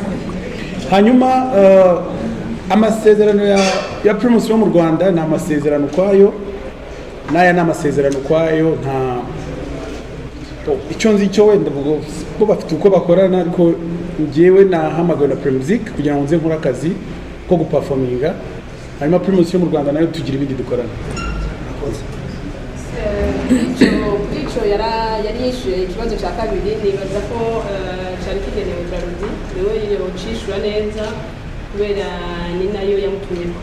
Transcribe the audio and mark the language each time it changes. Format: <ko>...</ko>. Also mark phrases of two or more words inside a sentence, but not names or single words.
<rw>Hanyuma amasezerano ya Primus yo mu Rwanda ni amasezerano kwayo, n'aya ni amasezerano kwayo, nta icyo nzi cyo wenda bo bafite uko bakorana, ariko njyewe nahamagawe na Primusic kugira ngo nze nkore akazi ko guperforminga, hanyuma Primus yo mu Rwanda nayo tugira ibindi dukorana.</rw> <rn>Ico yari yishuye ikibazo cya kabiri, nibaza ko cyari kigenewe Doubley, niwe yocishura neza kubera ni nayo yamutumyeko.</rn>